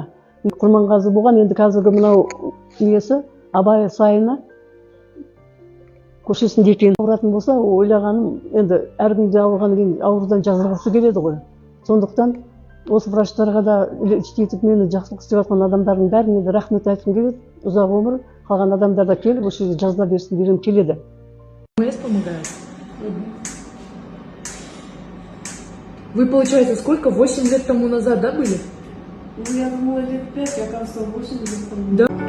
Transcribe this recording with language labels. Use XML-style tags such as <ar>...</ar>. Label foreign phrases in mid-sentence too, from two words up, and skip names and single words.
<kk>Құрманғазы болған, енді қазіргі мынау несі Абай сайына көшесінде екен. Ауыратын болса, ойлағаным, енді әркімде ауырғаннан кейін аурудан жазылғысы келеді ғой. Сондықтан осы врачтарға да етіп мені жақсылық істеп жатқан адамдардың бәріне де рахмет айтқым келеді. Ұзақ өмір, қалған адамдар да келіп, осы жерде жазыла берсін дегім келеді.</kk> <ru>Помогает. Вы, получается, сколько? 8 лет тому назад, да, были? Ну, я думала, лет 5, оказывается, 8 лет тому назад. Да?</ru>